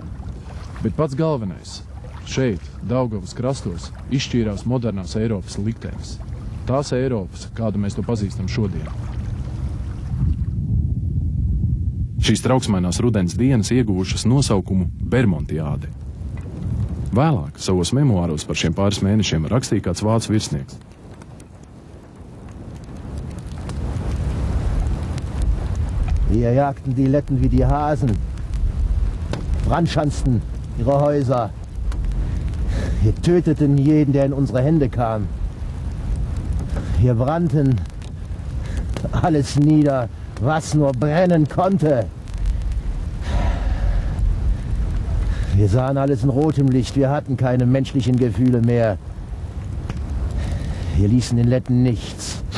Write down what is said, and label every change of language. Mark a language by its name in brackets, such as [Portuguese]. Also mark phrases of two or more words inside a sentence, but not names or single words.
[Latvian] Bet pats galvenais – šeit, Daugavas krastos, izšķīrās modernās Eiropas liktenis. Tās Eiropas, kādu mēs to pazīstam šodien. Šīs trauksmainās rudens dienas ieguvušas nosaukumu Bermontiāde. Vēlāk savos memoāros par šiem pāris mēnešiem rakstīja kāds vācu virsnieks. [German] Wir jagten die Letten wie die Hasen, brandschanzten ihre Häuser. Wir töteten jeden, der in unsere Hände kam. Wir brannten alles nieder, was nur brennen konnte. Wir sahen alles in rotem Licht, wir hatten keine menschlichen Gefühle mehr. Wir ließen den Letten nichts.